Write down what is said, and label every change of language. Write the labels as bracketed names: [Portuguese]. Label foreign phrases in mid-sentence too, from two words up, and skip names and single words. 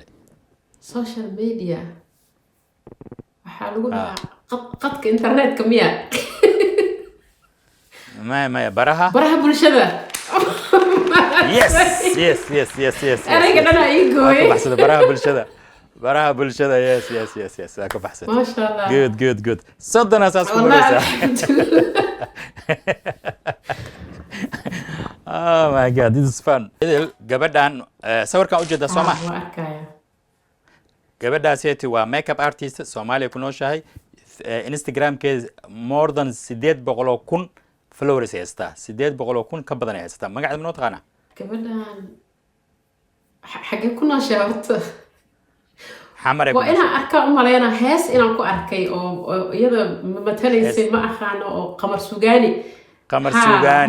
[English] social media [Somali] waxaa lagu dhahaa qadka internetka miya maya baraha bulshada. yes erayga dhan ay gooyay baxsada baraha bulshada yes ka baxsada. [Arabic] ما شاء الله good صدنا اساس كويسه. [English] Oh my god, this is fun. [Somali] gabadhan sawirkan u jeeda Soomaa waa arkaya gabadhaaseti waa [English] makeup artist [Somali] Soomaaliya ku nooshahay. Instagram-keeda [English] more than 800,000 followers [Somali] haysta 800,000 ka badan haysta. magaceeda ma taqaana gabadhan xagee ku nooshahay horta xamar waa inaan arkaa u maleynaa hees inaan ku arkay oo iyada matalaysay ma aqaano oo qamar sugaani qamar suugaani